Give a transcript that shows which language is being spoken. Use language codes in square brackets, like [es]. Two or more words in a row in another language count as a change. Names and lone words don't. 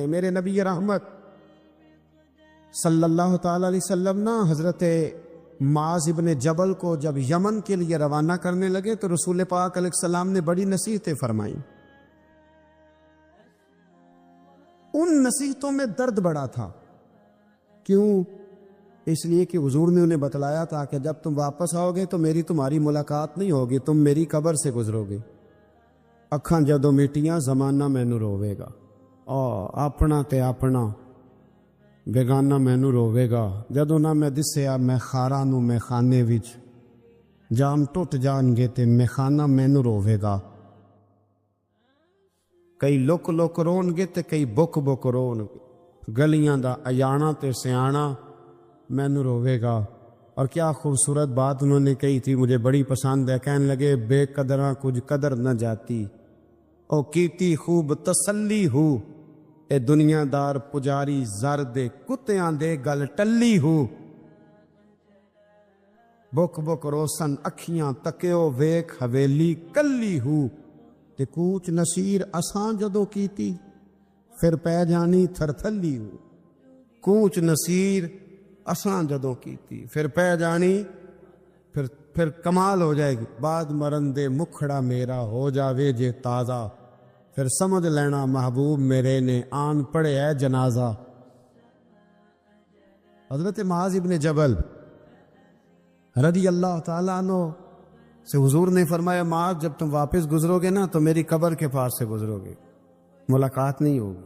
[ur] میرے نبی رحمت صلی اللہ تعالی علیہ وسلم نا حضرت معاذ ابن جبل کو جب یمن کے لیے روانہ کرنے لگے تو رسول پاک علیہ السلام نے بڑی نصیحتیں فرمائیں۔ ان نصیحتوں میں درد بڑا تھا، کیوں؟ اس لیے کہ حضور نے انہیں بتلایا تھا کہ جب تم واپس آؤ گے تو میری تمہاری ملاقات نہیں ہوگی، تم میری قبر سے گزرو گے۔ [pa] اکھاں جدوں میٹیاں زمانہ مینوں روے گا، اپنا تے اپنا بیگانہ مینوں روے گا، جدوں نہ میں دسیا میں خاراں نوں میں خانے وچ، جام ٹوٹ جان گے تے میں خانہ مینوں روے گا۔ کئی لک لک رون گے تے کئی بک بک رون گے، گلیاں دا اجانا تے سیانا مینوں روے گا۔ [ur] اور کیا خوبصورت بات انہوں نے کہی تھی، مجھے بڑی پسند ہے۔ کہنے لگے [pa] بے قدراں کچھ قدر نہ جاتی، او کیتی خوب تسلی ہو، اے دنیا دار پجاری زر دے کتیاں دے گل ٹلی ہو۔ بک بک روسن اکھیاں تکیو ویک حویلی کلی ہو، تے کوچ نصیر اساں جدوں کیتی پھر پہ جانی تھرتھلی ہو۔ کوچ نصیر اساں جدوں کیتی پھر پہ جانی، پھر کمال ہو جائے گی۔ بعد مرن دے مکھڑا میرا ہو جاوے جے تازہ، پھر سمجھ لینا محبوب میرے نے آن پڑے ہے جنازہ۔ [ur] حضرت معاذ ابن جبل رضی اللہ تعالیٰ عنہ سے حضور نے فرمایا، معاذ جب تم واپس گزرو گے نا تو میری قبر کے پاس سے گزرو گے، ملاقات نہیں ہوگی۔